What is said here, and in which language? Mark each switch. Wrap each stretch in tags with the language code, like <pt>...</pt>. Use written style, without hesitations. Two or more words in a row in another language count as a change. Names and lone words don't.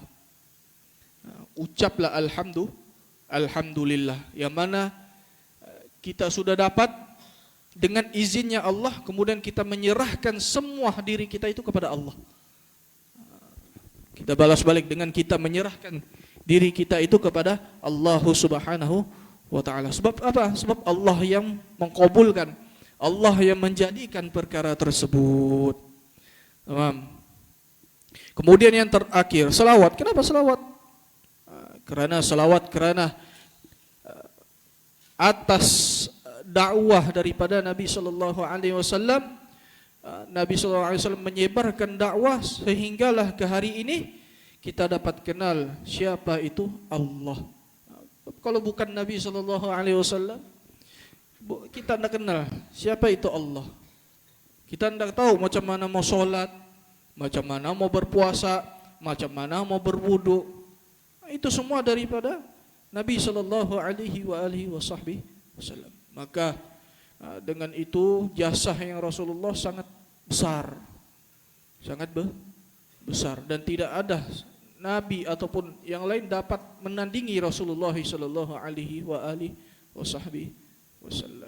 <ms>Ucaplah alhamdulillah, yang mana kita sudah dapat dengan izinnya Allah, kemudian kita menyerahkan semua diri kita itu kepada Allah. Kita balas balik dengan kita menyerahkan diri kita itu kepada Allah</ms> <ar>سبحانه وتعالى.</ar> <ms>Sebab apa? Sebab Allah yang mengkabulkan, Allah yang menjadikan perkara tersebut. Kemudian yang terakhir, selawat. Kenapa selawat? Kerana atas dakwah daripada Nabi</ms> <ar>صلى الله عليه وسلم,</ar> <ms>Nabi</ms> <ar>صلى الله عليه وسلم</ar> <ms>menyebarkan dakwah sehinggalah ke hari ini kita dapat kenal siapa itu Allah. Kalau bukan Nabi</ms> <ar>صلى الله عليه وسلم,</ar> <ms>kita tidak kenal siapa itu Allah. Kita tidak tahu macam mana mau solat, macam mana mau berpuasa, macam mana mau berwudu. Itu semua daripada Nabi</ms> <ar>صلى الله عليه وسلم.</ar> <ms>Maka dengan itu jasa yang Rasulullah sangat besar. Sangat besar, dan tidak ada nabi ataupun yang lain dapat menandingi Rasulullah</ms> <ar>صلى الله عليه وسلم.</ar>